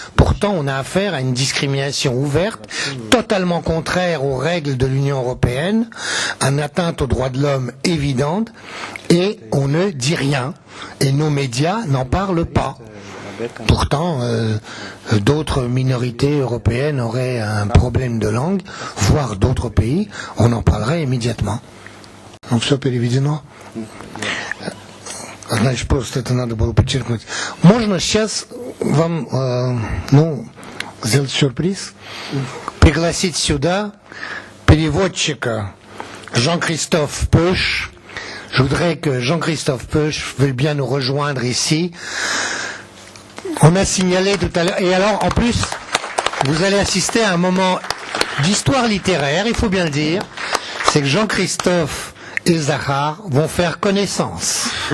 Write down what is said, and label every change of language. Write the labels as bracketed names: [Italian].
[French] Pourtant, on a affaire à une discrimination ouverte, totalement contraire aux règles de l'Union européenne, une atteinte aux droits de l'homme évidente, et on ne dit rien. Et nos médias n'en parlent pas. Pourtant, d'autres minorités européennes auraient un problème de langue, voire d'autres pays, on en parlerait immédiatement. [Russian] Donc, все переведено. Значит, просто это надо было подчеркнуть. Можно сейчас вам, сделать сюрприз, пригласить сюда переводчика Jean-Christophe Peuch. [French] Je voudrais que Jean-Christophe Peuch veuille bien nous rejoindre ici. On a signalé tout à l'heure, et alors en plus, vous allez assister à un moment d'histoire littéraire, il faut bien le dire, c'est que Jean-Christophe et Zahar vont faire connaissance.